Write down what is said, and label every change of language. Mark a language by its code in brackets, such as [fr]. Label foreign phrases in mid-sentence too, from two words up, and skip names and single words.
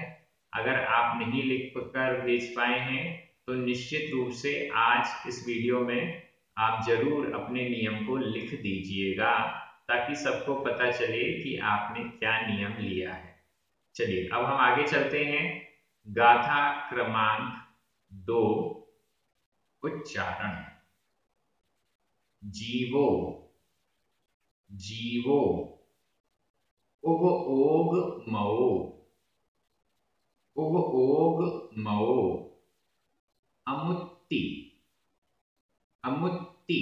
[hi] अगर आप नहीं लिख कर भेज पाए हैं तो निश्चित रूप से आज इस वीडियो में आप जरूर अपने नियम को लिख दीजिएगा, ताकि सबको पता चले कि आपने क्या नियम लिया है। चलिए अब हम आगे चलते हैं। गाथा क्रमांक दो उच्चारण। [pra] जीवो, जीवो। उग ओग मओ, उग ओग मओ। अमुत्ति, अमुत्ति।